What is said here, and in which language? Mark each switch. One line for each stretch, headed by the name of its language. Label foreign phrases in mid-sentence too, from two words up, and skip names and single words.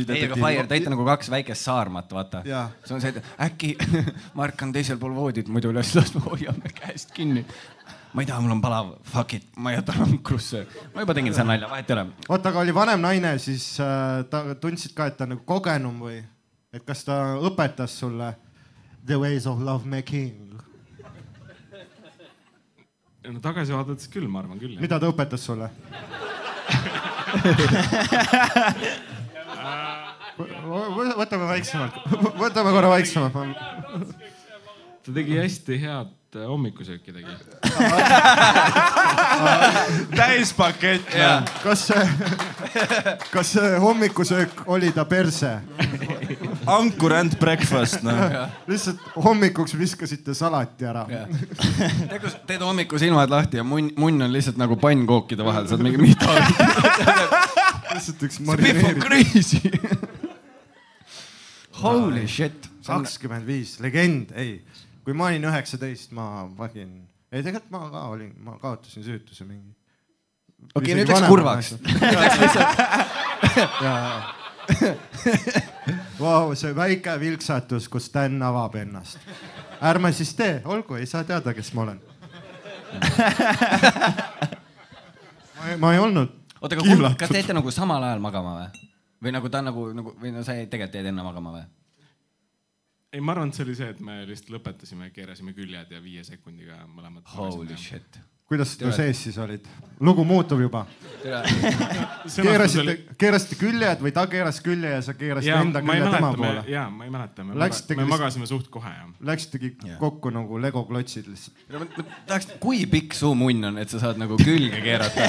Estonian: Ei, aga Fire, täita nagu 2 väikest saarmat, vaata. See on see, et äkki Mark on teisel pool voodid, muidu üles lasu hoiame käest kinni. Ma ei taha, mul on palav,
English: fuck it,
Estonian: ma jätan ankrusse. Ma juba tegin seal nalja, vahet ei ole. Oota, aga oli vanem naine, siis ta tundsid ka, et ta nagu kogenum või? Et kas ta õpetas sulle
English: the ways of love making?
Estonian: No tagasi vaadates küll, ma arvan küll. Mida ta õpetas sulle? Võtame vaiksemalt. Võtame korra vaiksemalt. Ta tegi hästi head hommikusööki tegi. Täispakett. Kas see hommikusöök oli ta perse?
English: Ankur and breakfast.
Estonian: Lihtsalt hommikuks viskasite salati ära. Teed hommiku silmad lahti ja munn on lihtsalt nagu pannkookide vahel. Saad mingi mida. Lihtsalt üks marineerid. See Biff on crazy.
English: Holy shit.
Estonian: 25, legend, ei. Kui ma olin 19, ma vagin. Ei, tegelikult ma ka olin, ma kaotasin süütuse mingi. Okei, nüüd läks kurvaks. Vau, see väike vilksatus, kus Dan avab ennast. Ärme siis tee, olgu, ei saa teada, kes ma olen. Ma ei olnud. Oota, aga kas teete nagu samal ajal magama või? Või nagu ta nagu, või no sa tegelikult teed enne magama või? ei, ma arvan, et see oli see, et me lihtsalt lõpetasime, keerasime küljed ja 5 sekundiga mõlemad.
English: Holy shit.
Estonian: Kuidas te sees siis olid? Lugu muutub juba. Keerasite küljed või ta keeras külje ja sa keerasid enda külje tema poole? Jaa, ma ei mäleta. Me magasime suht kohe. Läksitegi kokku nagu Lego klotsid lihtsalt. Kui pikk su munn on, et sa saad nagu külge keerata?